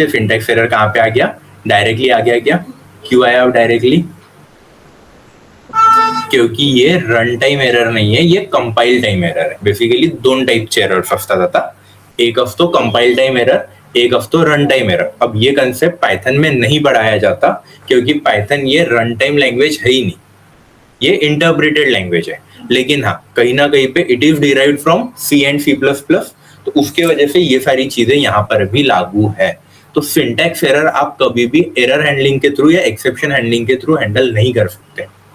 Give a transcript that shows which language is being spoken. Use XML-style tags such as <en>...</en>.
<hi>ये syntax error कहाँ पे आ गया, डायरेक्टली आ गया क्या, क्यों आया डायरेक्टली, क्योंकि ये रन टाइम एरर नहीं है, ये कंपाइल टाइम एरर है.</hi> <mr>बेसिकली दोन टाइपचे एरर्स असतात आता, एक असतो कंपाइल टाइम एरर, एक असतो रन टाइम एरर.</mr> <hi>अब ये कंसेप्ट पाइथन में नहीं पढ़ाया जाता, क्योंकि पाइथन ये रन टाइम लैंग्वेज है ही नहीं, ये इंटरप्रेटेड लैंग्वेज है. लेकिन हाँ, कहीं ना कहीं पे</hi> <en>it is derived from C and C plus plus,</en> <hi>तो उसके वजह से ये सारी चीजें यहाँ पर भी लागू है. तो सिंटैक्स एरर आप कभी भी एरर हैंडलिंग के थ्रू या एक्सेप्शन हैंडलिंग के थ्रू हैंडल नहीं कर सकते.</hi>